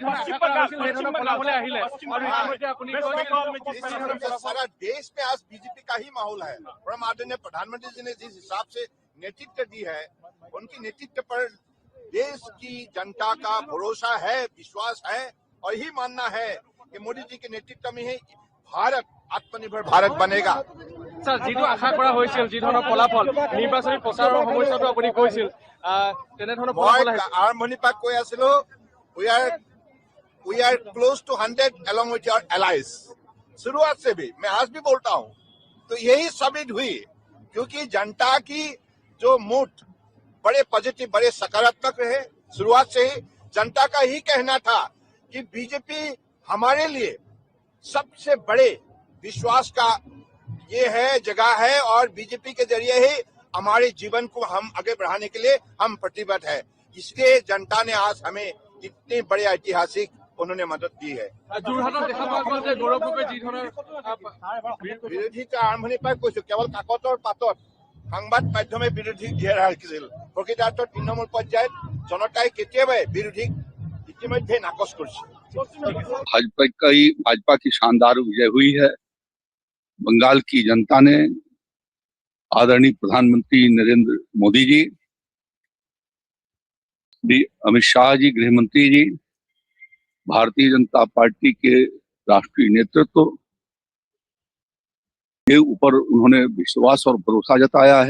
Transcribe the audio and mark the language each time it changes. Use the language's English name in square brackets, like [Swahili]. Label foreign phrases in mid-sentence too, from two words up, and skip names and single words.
[Hindi] सारा देश में आज बीजेपी का ही माहौल है और आदरणीय प्रधानमंत्री जी ने जिस हिसाब से नेतृत्व दी है, उनकी नेतृत्व पर देश की जनता का भरोसा है, विश्वास है और यही मानना है कि मोदी जी के नेतृत्व में ही भारत आत्मनिर्भर भारत बनेगा। [Assamese] স্যার যিটো আশা কৰা হৈছিল যি ধৰণৰ ফলাফল নিৰ্বাচনী প্ৰচাৰৰ সময়তো আপুনি কৈছিল তেনে ধৰণৰ ফলাফল আহিছে আৰম্ভণিৰ পৰা কৈ আছিলো [English] we are close to 100 along with your allies [Hindi] शुरुआत से भी मैं आज भी बोलता हूं तो यही साबित हुई क्योंकि जनता की जो मूड बड़े पॉजिटिव बड़े सकारात्मक रहे शुरुआत से ही जनता का ही कहना था कि बीजेपी हमारे लिए सबसे बड़े विश्वास का ये है जगह है और बीजेपी के जरिए ही हमारे जीवन को हम आगे बढ़ाने के लिए हम प्रतिबद्ध है इसलिए जनता ने आज हमें इतनी बड़े ऐतिहासिक उन्होंने मदद दी है [Assamese] বিৰোধী আৰম্ভণিৰ পৰা কৈছো কেৱল কাকতৰ পাতত সংবাদ মাধ্যমে বিৰোধী দিয়ে ৰাখিছিল প্ৰকৃতাৰ্থত তৃণমূল পৰ্যায়ত জনতাই কেতিয়াবাই বিৰোধীক ইতিমধ্যে নাকচ কৰিছে [Hindi] भाजपा की शानदार विजय हुई है। बंगाल की जनता ने आदरणीय प्रधानमंत्री नरेंद्र मोदी जी, अमित शाह जी गृह मंत्री जी, भारतीय जनता पार्टी के राष्ट्रीय नेतृत्व के ऊपर उन्होंने विश्वास और भरोसा जताया है।